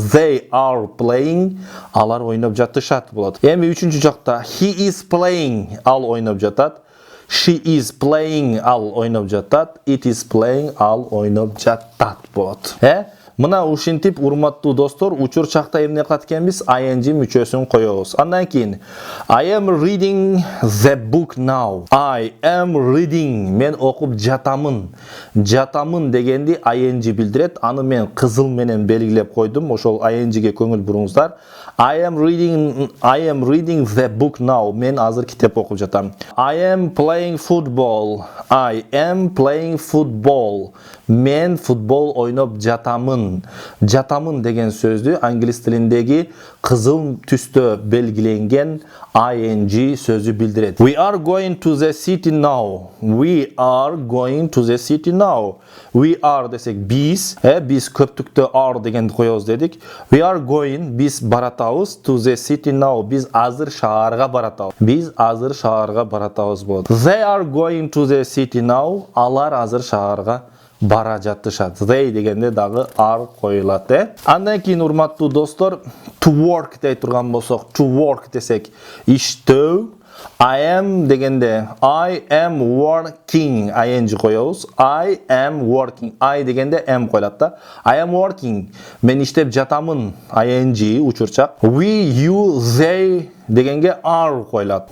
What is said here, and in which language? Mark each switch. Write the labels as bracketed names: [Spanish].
[English] They are playing, [Kyrgyz] алар ойноп жатышат болот. Эми үчүнчү жакта [English] he is playing, [Kyrgyz] ал ойноп жатат. [English] She is playing, [Kyrgyz] ал ойноп жатат. [English] It is playing, [Kyrgyz] ал ойноп жатат болот. Мына ушинтип урматтуу достор, учур чакта эмне кылат экенбиз? ing мүчөсүн коебуз. Андан кийин [English] I am reading the book now. I am reading. [Kyrgyz] Мен окуп жатамын. Жатамын дегенди ing билдирет. Аны мен кызыл менен белгилеп койдум. Ошол ingге көңүл буруңуздар. [English] I am reading the book now. [Kyrgyz] Мен азыр китеп окуп жатам. [English] I am playing football. I am playing football. [Kyrgyz] Мен футбол ойноп жатамын. Жатамын деген сөздү англис тилиндеги кызыл түстө белгиленген ing сөзү билдирет. [English] We are going to the city now. We are going to the city now. [Kyrgyz] We are десек биз, биз көптүктө are дегенди коебуз дедик. [English] We are going, [Kyrgyz] биз баратабыз, [English] to the city now. [Kyrgyz] Биз азыр шаарга баратабыз. Биз азыр шаарга баратабыз болот. [English] They are going to the city now. [Kyrgyz] Алар азыр шаарга бара жатышат. They дегенде дагы are коюлат. Андан кийин урматтуу достор, to work дей турган болсок, to work десек иштөө. I am дегенде I am working ing коебуз. [English] I am working. [Kyrgyz] I дегенде am коюлат да. [English] I am working. [Kyrgyz] Мен иштеп жатамын ing учурчак. [English] We, you, they дегенге are коюлат.